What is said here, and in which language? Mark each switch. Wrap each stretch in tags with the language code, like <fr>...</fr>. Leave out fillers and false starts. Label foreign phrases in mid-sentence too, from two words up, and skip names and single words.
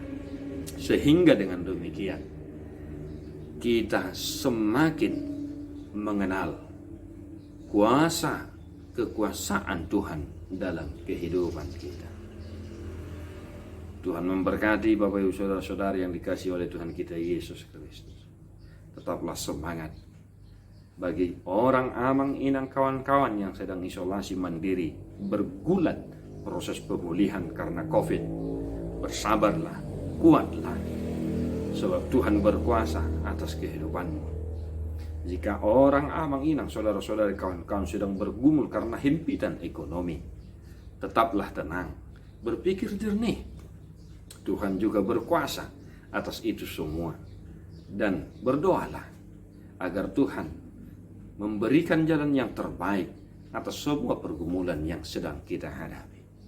<id>Sehingga dengan demikian kita semakin mengenal kuasa kekuasaan Tuhan dalam kehidupan kita. Tuhan memberkati Bapak Ibu Saudara-saudari yang dikasihi oleh Tuhan kita Yesus Kristus. Tetaplah semangat. Bagi orang</id> <bbc>amang inang</bbc> <id>kawan-kawan yang sedang isolasi mandiri, bergulat proses pemulihan karena COVID, bersabarlah, kuatlah, sebab Tuhan berkuasa atas kehidupanmu. Jika orang</id> <bbc>amang inang,</bbc> <id>saudara-saudari, kawan-kawan sedang bergumul karena himpitan ekonomi, tetaplah tenang, berpikir jernih. Tuhan juga berkuasa atas itu semua. Dan berdoalah agar Tuhan memberikan jalan yang terbaik atas sebuah pergumulan yang sedang kita hadapi.</id>